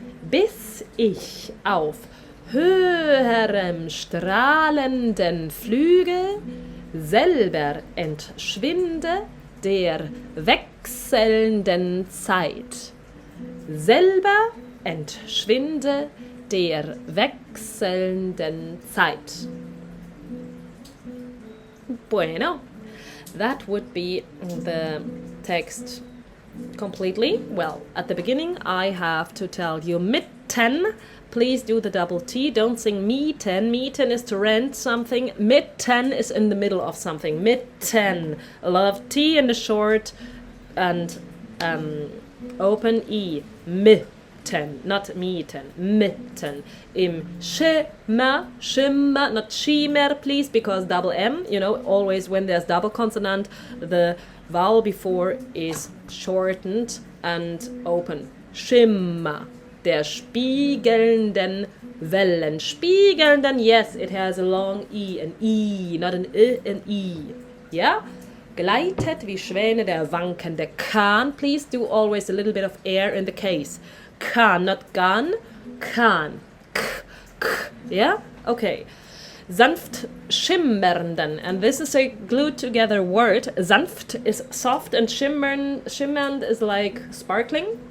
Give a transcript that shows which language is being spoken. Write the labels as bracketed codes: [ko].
[de] Bis ich auf höherem strahlenden Flügel selber entschwinde der wechselnden Zeit. Selber entschwinde der wechselnden Zeit. [en] Bueno, that would be the text completely. Well, at the beginning I have to tell you mitten. Please do the double T. Don't sing mitten. Mitten is to rent something. Mitten is in the middle of something. Mitten. A lot of T in the short and open E. [de] Mitten. Not mitten. Mitten. Im Schimmer. Schimmer. [en] Not Schimmer, please, because double M. You know, always when there's double consonant, the vowel before is shortened and open. [de] Schimmer. Der spiegelnden Wellen. Spiegelnden, [en] yes, it has a long E, an E, not an I, an E. Yeah? [de] Gleitet wie Schwäne der wankende Kahn. [en] Please do always a little bit of air in the case. Kahn, not gun. Kahn. K, k. Yeah? Okay. [de] Sanft schimmernden, [en] and this is a glued together word. Sanft is soft and schimmernd is like sparkling.